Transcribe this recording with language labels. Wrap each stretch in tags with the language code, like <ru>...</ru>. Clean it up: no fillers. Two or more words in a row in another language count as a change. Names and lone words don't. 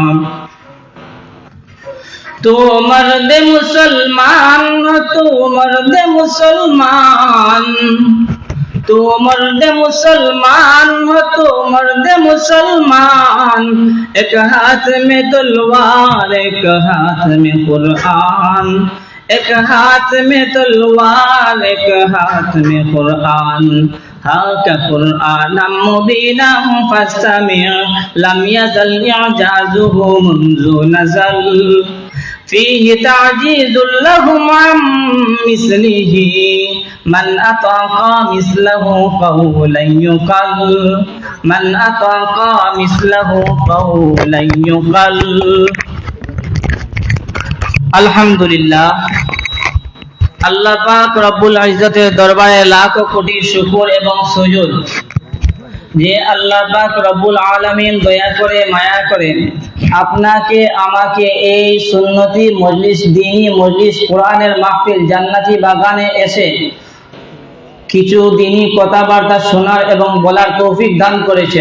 <hi>तो मर्द मुसलमान, तो मर्द मुसलमान, तो मर्द मुसलमान, तो मर्द मुसलमान, एक हाथ में तलवार एक हाथ में कुरान, एक हाथ में तलवार एक हाथ में कुरान।</hi> <ar>هاك قرآنا مبينا فاستمع لم يزل إعجازه منذ نزل فيه تعجيز لهم أم مثله من أطاق مثله قولا يقال، من أطاق مثله قولا يقال.</ar> <bn>আলহামদুলিল্লাহ, আল্লাহ পাক রব্বুল ইজ্জতের দরবারে লাখ কোটি শুকর এবং সুজুদ যে আল্লাহ পাক রব্বুল আলামিন দয়া করে মায়া করে আপনাকে আমাকে এই সুন্নতি মজলিস, দ্বীনি মজলিস, কোরআনের মাহফিল, জান্নাতি বাগানে এসে কিছু দ্বীনি কথাবার্তা শোনার এবং বলার তৌফিক দান করেছেন।</bn>